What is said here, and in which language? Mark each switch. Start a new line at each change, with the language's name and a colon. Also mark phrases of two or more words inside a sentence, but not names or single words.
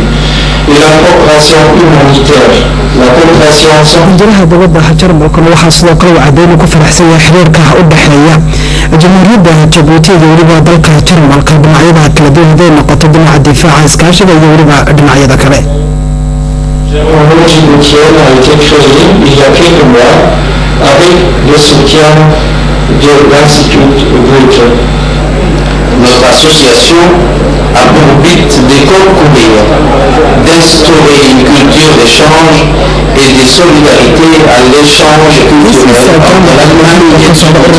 French: Et la coopération humanitaire, la coopération sans... جرها دولة جرمالك
Somali: waxaa sidoo kale uu cadeynu ku faraxsan yahay xiriirka u dhaxeeya jamhuuriyadda Djibouti iyo weliba dalka Jarmalka dhinacyada kala duwan haday noqoto dhinaca difaaca iskaashiga iyo weliba dhinacyada kale.
French: Germano-djiboutienne a été créée il y a quelques mois avec le soutien de l'Institut Goethe. Notre association a pour but de concourir, d'instaurer une culture d'échange et de solidarité à l'échange culturel entre l'Allemagne et Djibouti.